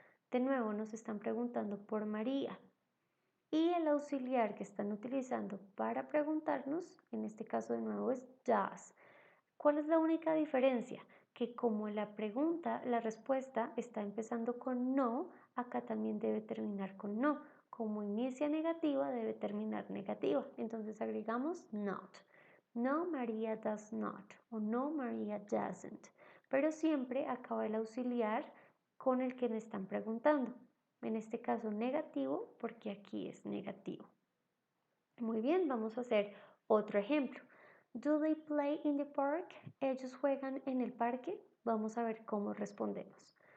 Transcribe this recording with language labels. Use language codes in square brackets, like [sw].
[es] De nuevo nos están preguntando por María y el auxiliar que están utilizando para preguntarnos, en este caso de nuevo es does. ¿Cuál es la única diferencia? Que como la pregunta, la respuesta está empezando con no, acá también debe terminar con no. Como inicia negativa, debe terminar negativa. Entonces agregamos not. [en] No, María does not o no, María doesn't. [es] Pero siempre acaba el auxiliar con el que me están preguntando. En este caso negativo porque aquí es negativo. Muy bien, vamos a hacer otro ejemplo. [en] Do they play in the park? [es] ¿Ellos juegan en el parque? Vamos a ver cómo respondemos.